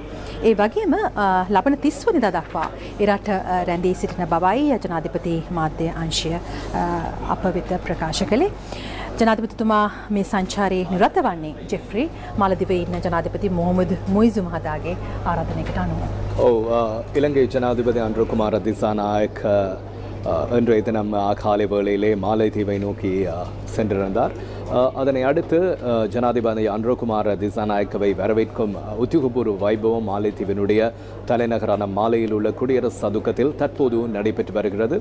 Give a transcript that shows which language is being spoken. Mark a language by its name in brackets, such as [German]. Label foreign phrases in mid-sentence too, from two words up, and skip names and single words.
[Sinhala] ඒ වගේම ලබන 30 වෙනිදා දක්වා එරට රැඳී සිටින බවයි ජනාධිපති මාධ්‍ය අංශය අප වෙත ප්‍රකාශ කළේ. ජනාධිපතිතුමා මේ සංචාරයේ නිරත වන්නේ ජෙෆ්රි මාලදිවයින් ජනාධිපති මොහොමඩ් මොයිසු මහතාගේ ආරාධනයකට අනුව. [Tamil] இலங்கை ஜனாதிபதி அன்ருகுமார் திசாநாயக் இன்றைய தினம் காலை வேளையிலே மாலைதீவை நோக்கி சென்றிருந்தார். அதனை அடுத்து ஜனாதிபதி அன்ருகுமார் திசாநாயக்கவை வரவேற்கும் உத்தியோகபூர்வ வைபவம் மாலைதீவினுடைய தலைநகரான மாலையில் உள்ள குடியரசு சதுக்கத்தில் தற்போது நடைபெற்று வருகிறது.